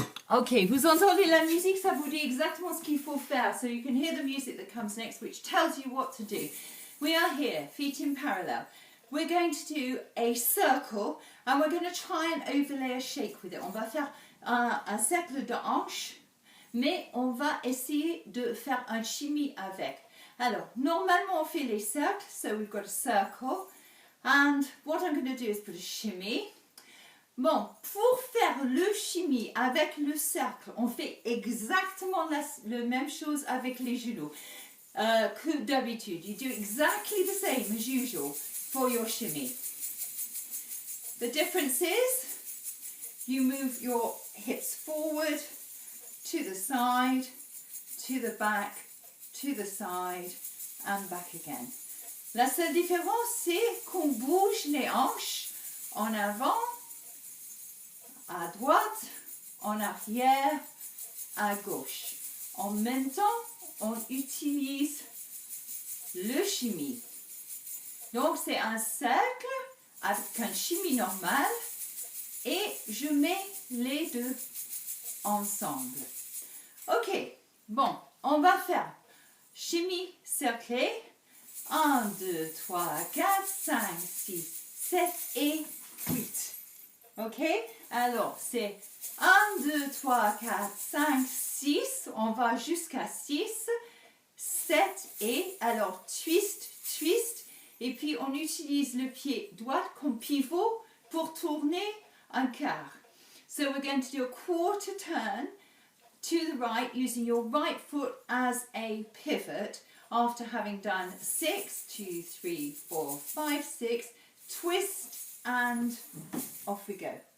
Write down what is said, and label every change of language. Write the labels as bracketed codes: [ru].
[fr] Okay, vous entendez la musique, ça vous dit exactement ce qu'il faut faire. [en] So you can hear the music that comes next, which tells you what to do. We are here, feet in parallel. We're going to do a circle, and we're going to try and overlay a shake with it. [fr] On va faire un cercle de hanche, mais on va essayer de faire un shimmy avec. Alors, normalement on fait les cercles, [en] so we've got a circle, and what I'm going to do is put a shimmy. [fr] Bon, pour faire le shimmy avec le cercle, on fait exactement la même chose avec les genoux que d'habitude. [en] You do exactly the same as usual for your shimmy. The difference is you move your hips forward, to the side, to the back, to the side and back again. [fr] La seule différence, c'est qu'on bouge les hanches en avant, à droite, en arrière, à gauche. En même temps, on utilise le shimmy. Donc c'est un cercle avec un chimie normal et je mets les deux ensemble. Ok, bon, on va faire chimie cerclée. 1, 2, 3, 4, 5, 6, 7 et 8. Ok, alors c'est 1, 2, 3, 4, 5, 6. On va jusqu'à 6, 7 et alors twist, twist. Et puis on utilise le pied droit comme pivot pour tourner un quart. [en] So we're going to do a quarter turn to the right using your right foot as a pivot after having done 6, 2, 3, 4, 5, 6, twist and off we go.